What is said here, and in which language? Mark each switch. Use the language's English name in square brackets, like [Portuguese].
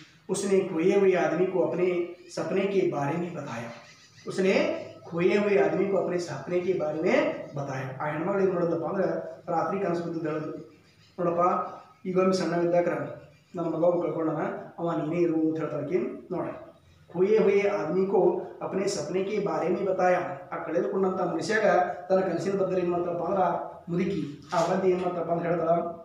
[Hindi] उसने खोए हुए आदमी को अपने सपने के बारे में बताया. उसने खोए हुए आदमी को अपने सपने के बारे में बताया. [Kannada] ಆ ಹೆಣ್ಮಗಳು ಏನು ಮಾಡೋದಪ್ಪ ಅಂದ್ರೆ ರಾತ್ರಿ ಕನಸು ಬಿದ್ದು ಹೇಳಿದ್ರು, ನೋಡಪ್ಪ ಈಗೊಮ್ಮೆ ಸಣ್ಣವಿದ್ದಾಗ ನನ್ನ ಮಗ ಕಳ್ಕೊಂಡನ, ಅವ ನೀನೇ ಇರು ಅಂತ ಹೇಳ್ತಾಕೆ. ನೋಡಿ, [Hindi] खोए हुए आदमी को अपने सपने के बारे में बताया. [Kannada] ಆ ಕಳೆದುಕೊಂಡಂಥ ಮನುಷ್ಯಾಗ ತನ್ನ ಕನಸಿನ ಬಗ್ಗೆ ಏನು ಮಾಡ್ತಾರಪ್ಪ ಅಂದ್ರೆ ಮುದುಕಿ ಆ ಬಂದು ಏನು ಮಾಡ್ತಾರಪ್ಪ ಅಂತ ಹೇಳ್ತಾರ.